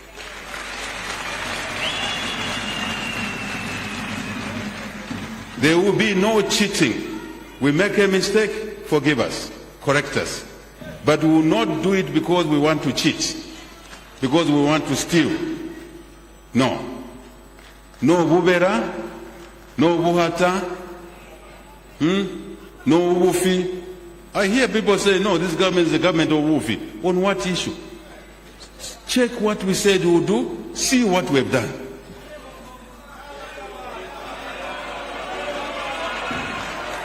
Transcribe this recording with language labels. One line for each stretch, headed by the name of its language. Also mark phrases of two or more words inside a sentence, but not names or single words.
English: There will be no cheating. We make a mistake, forgive us, correct us. But we will not do it because we want to cheat, because we want to steal. No. No bubera, no buhata, no wufi. I hear people say, no, this government is the government of wufi. On what issue? Check what we said we'll do, see what we've done.